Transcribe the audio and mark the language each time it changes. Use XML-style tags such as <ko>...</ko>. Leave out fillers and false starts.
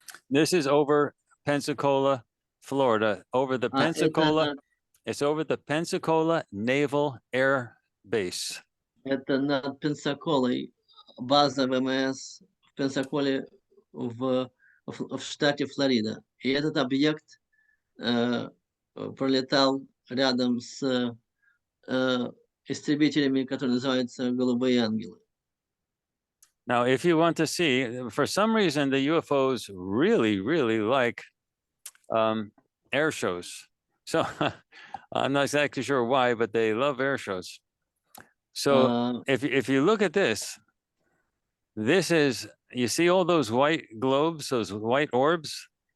<en>This is over Pensacola, Florida. Over the Pensacola, it's over the Pensacola Naval Air Base.</en> <ru>Это над Пенсаколой, база ВМС в Пенсаколе в штате Флорида. И этот объект пролетал рядом с истребителями, которые называются «Голубые ангелы».</ru> <en>Now, if you want to see, for some reason, the UFOs really, really like air shows. So I'm not exactly sure why, but they love air shows. So if you look at this is, you see all those white globes, those white orbs?</en>